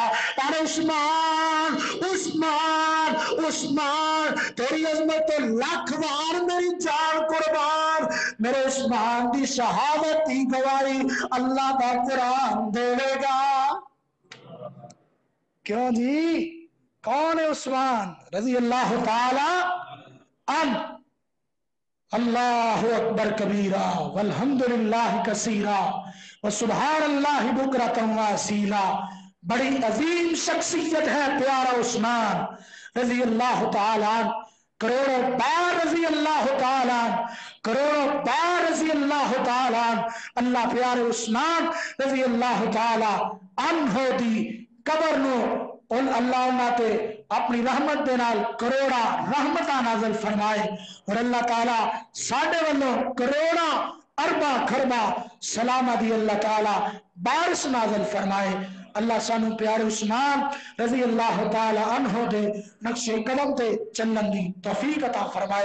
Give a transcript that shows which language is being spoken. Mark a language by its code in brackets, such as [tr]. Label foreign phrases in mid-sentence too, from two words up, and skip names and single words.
[ur] پر عثمان عثمان عثمان تیری عظمت تو لاکھ بار میری جان قربان، میرے عثمان کی شہادت کی گواہی اللہ کا قرآن دے گا. کیوں جی؟ کون ہے عثمان [ar] رضي الله تعالى عنه. الله أكبر كبيرا والحمد لله كثيرا و سبحان الله بكرة و أصيلا. [ur] بڑی عظیم شخصیت ہے پیارا عثمان [ar] رضی اللہ تعالیٰ عنہ، [ur] کروڑوں بار [ar] رضی اللہ تعالیٰ عنہ، [ur] کروڑوں بار [ar] رضی اللہ تعالیٰ عنہ۔ [pa] اللہ پیارے عثمان [ar] رضی اللہ تعالیٰ عنہ [pa] دی قبر نو اللہ اللہ تے اپنی رحمت دے نال کروڑا رحمتاں نازل فرمائے، اور اللہ تعالیٰ ساڈے والوں کروڑا اربا خربا سلامہ دی اللہ تعالیٰ بارش نازل فرمائے۔ اللہ سانو پیارے عثمان [ar] رضی اللہ تعالی عنہ [pa] دے نقش قدم تے چلن دی توفیق عطا فرمائے۔